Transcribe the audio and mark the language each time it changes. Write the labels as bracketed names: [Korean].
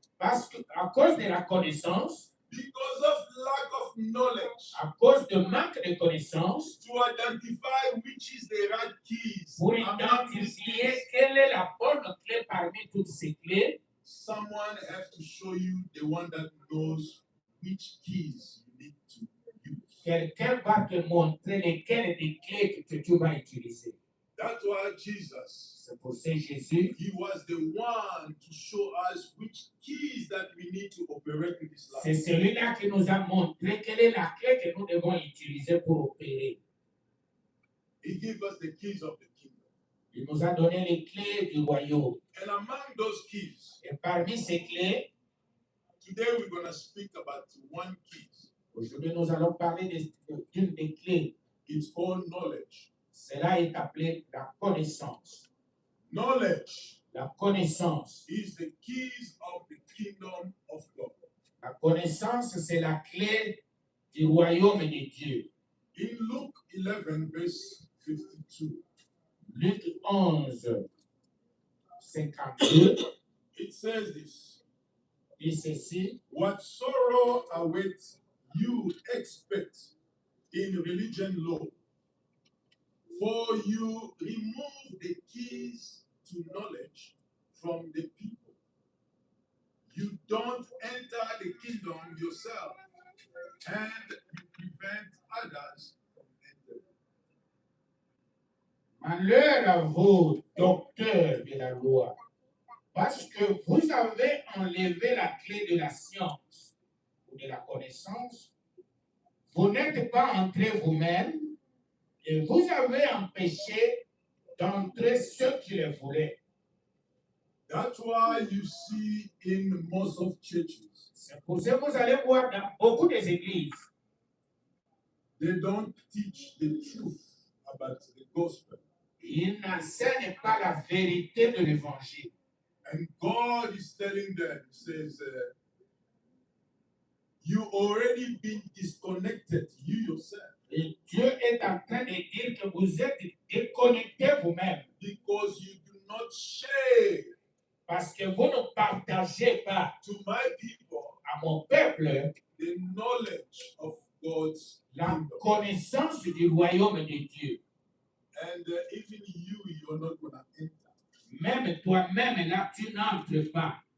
[French] Parce que, à cause de la connaissance, [English] because of lack of knowledge, [French] à cause de manque de connaissance, [English] to identify which is the right keys [French] pour [English] among these [French] identifier [English] keys, [French] quelle est la bonne clé parmi toutes ces clés, [English] someone has to show you the one that knows which keys you need to use. [French] quelqu'un va te montrer lesquelles des clés que tu vas utiliser. [English] That's why Jesus, [French] C'est pour ça que Jésus, [English] he was the one to show us which keys that we need to operate in this [French] c'est [English] life. [French] celui-là qui nous a montré quelle est la clé que nous devons utiliser pour opérer. [English] He gave us the keys of the kingdom. [French] Il nous a donné les clés du royaume. [English] And among those keys, [French] Et parmi ces clés, [English] today we're going to speak about one key. [French] aujourd'hui nous allons parler d'une des clés. [English] It's called knowledge. [French] Cela est appelé la connaissance. [English] Knowledge [French] La connaissance. [English] is the keys of the kingdom of God. [French] La connaissance, c'est la clé du royaume de Dieu. [English] In Luke 11, verse 52, [French] Luc 11, 52, [English] it says this: [French] dit ceci. [English] what sorrow awaits you expect in religion law for you remove the keys to knowledge from the people. You don't enter the kingdom yourself and you prevent others from entering. [French] Malheur à vous, docteurs de la loi, parce que vous avez enlevé la clé de la science ou de la connaissance. Vous n'êtes pas entrés vous-même et vous avez empêché d'entrer ceux qui le voulaient. [English] That's why you see in most of churches, [French] C'est pour ça que vous allez voir dans beaucoup des églises, [English] they don't teach the truth about the gospel. [French] ils n'enseignent pas la vérité de l'évangile. [English] And God is telling them, He says, you already been disconnected, you yourself, [French] Et Dieu est en train de dire que vous êtes déconnectés vous-même [English] because you do not share [French] parce que vous ne partagez pas [English] to my people [French] à mon peuple [English] the knowledge of God's [French] la [English] kingdom. [French] connaissance du royaume de Dieu. [English] And even you're not going to enter. [French] Même toi-même, là, tu n'entres pas.